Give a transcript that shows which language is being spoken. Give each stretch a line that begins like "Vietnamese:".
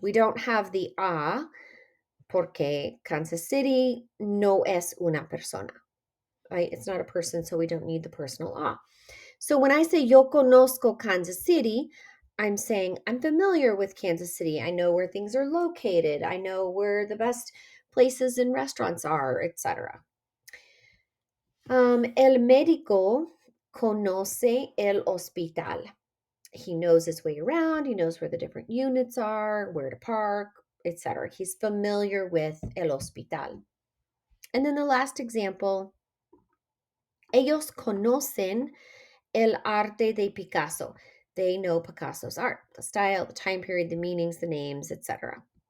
English: We don't have the a
Spanish: porque Kansas City no es una persona.
English: Right? It's not a person, so we don't need the personal a. So when I say
Spanish: yo conozco Kansas City,
English: I'm saying I'm familiar with Kansas City. I know where things are located. I know where the best places and restaurants are, etc.
Spanish: El médico conoce el hospital.
English: He knows his way around. He knows where the different units are, where to park, etc. He's familiar with el hospital. And then the last example,
Spanish: ellos conocen el arte de Picasso.
English: They know Picasso's art, the style, the time period, the meanings, the names, etc.